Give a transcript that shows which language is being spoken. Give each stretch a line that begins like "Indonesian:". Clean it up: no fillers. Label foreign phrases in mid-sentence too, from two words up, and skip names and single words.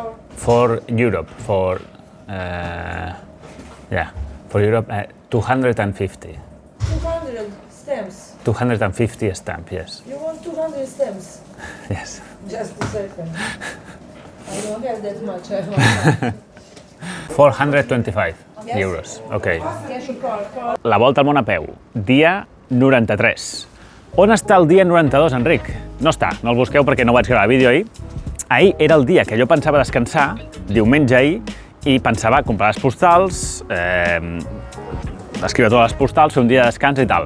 English: For Europe, for Europe, 250. 200 stamps. 250 stamp, yes. You want 200 stamps? Yes. Just a second. I don't have that much. I want 425 Yes. euros, ok. cash or card.
Catalan: La volta al món a peu, dia 93. On està el dia 92, Enric? No està, no el busqueu perquè no vaig gravar vídeo ahir. Ahir era el dia que jo pensava descansar, diumenge ahir, i pensava comprar les postals, escriure totes les postals, fer un dia de descans i tal.